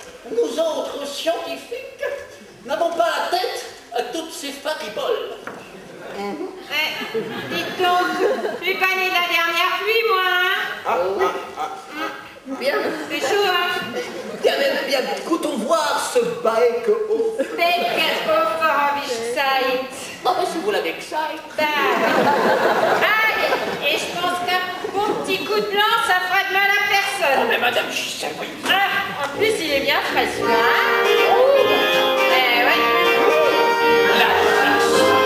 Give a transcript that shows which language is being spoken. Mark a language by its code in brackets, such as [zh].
[fr] Nous autres scientifiques n'avons pas la tête à toutes ces fariboles. Ouais, dites donc, je suis pas née de la dernière pluie, moi, hein? Bien, C'est chaud, hein? bien, goûtons voir ce bake-off. [de] Bake-off habe ich gesagt. [fr] Oh, mais si vous l'avez que ça. Ah, et je pense qu'un bon petit coup de blanc, ça fera de mal à personne. Oh, mais madame Gisèle, voyez. Ah, en plus, il est bien frais, celui-là. Hein? Eh ouais. La classe.